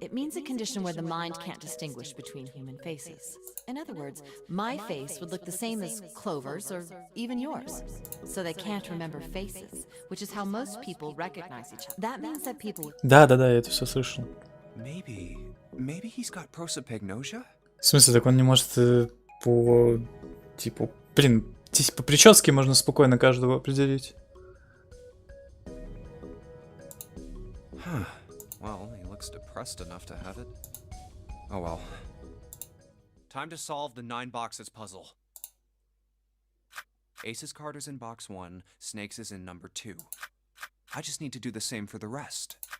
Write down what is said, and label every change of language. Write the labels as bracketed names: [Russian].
[English] it means a condition where the mind can't distinguish between human faces. In other words, my face would look the same as Clover's or even yours. So they can't remember faces, which is how most people recognize each other. That means that people with [Russian] да, я это все слышал. [English] Maybe he's got prosopagnosia? [Russian] В смысле, так он не может по... Типа... Блин, здесь по прическе можно спокойно каждого определить. [English] Huh. Well, he looks depressed enough to have it. Oh well. Time to solve the 9 boxes puzzle. Ace's card is in box 1, Snake's is in number 2. I just need to do the same for the rest.